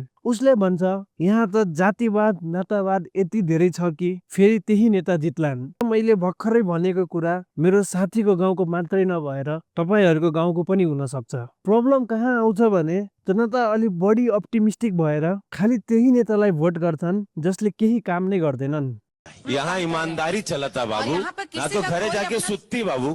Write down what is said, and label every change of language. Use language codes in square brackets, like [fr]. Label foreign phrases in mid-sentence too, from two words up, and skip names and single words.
[ne] उसले भन्छ यहाँ त जातिवाद नातावाद यति धेरै छ कि फेरि त्यही नेता जित्लान्। मैले भर्खरै भनेको कुरा मेरो साथीको गाउँको मात्रै नभएर तपाईँहरूको गाउँको पनि हुन सक्छ। प्रब्लम कहाँ आउँछ भने जनता अलि बढी अप्टिमिस्टिक भएर खालि त्यही नेतालाई भोट गर्छन् जसले केही काम नै गर्दैनन्। [bho] यहाँ ईमानदारी चलता बाबू, ना तो घरे जाके सुत्ती बाबू।